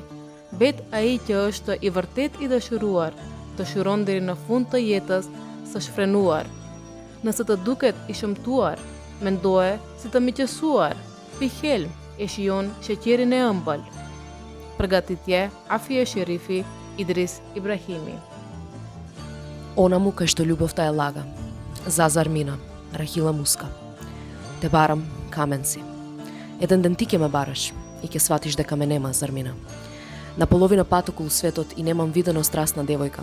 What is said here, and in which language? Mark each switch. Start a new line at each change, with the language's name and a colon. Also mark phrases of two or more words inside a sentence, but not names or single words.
Albanian: Bet ai që është i vërtet i dëshiruar, dëshiron deri në fund të jetës së shfrenuar. Nëse të duket i shëmtuar, mendoje si të miqësuar, pi helm e shijon sheqerin e ëmbël. Përgatitje Afia Sherifi, Idris Ibrahimi.
Macedonian: Онаму кај што љубовта е лага. За Зармина, Рахила Муска. Те барам, камен си. Еден ден ти ќе ме бараш и ќе сватиш дека ме нема, Зармина. На половина пат околу светот и немам видено страстна девојка.